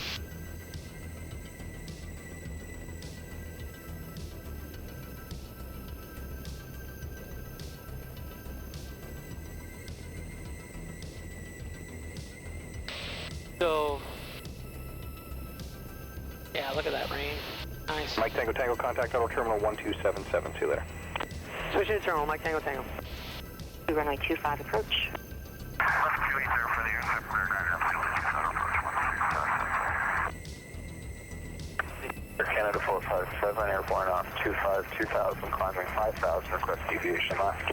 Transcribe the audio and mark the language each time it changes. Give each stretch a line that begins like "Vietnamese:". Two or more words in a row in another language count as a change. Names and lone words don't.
English: So, yeah, look at that rain. Nice. Mike Tango Tango, contact auto terminal 1277. See you later. Switch to the terminal, Mike Tango Tango. Runway 25 approach. Air Canada 457, airborne off 2000, climbing 5000, request deviation left.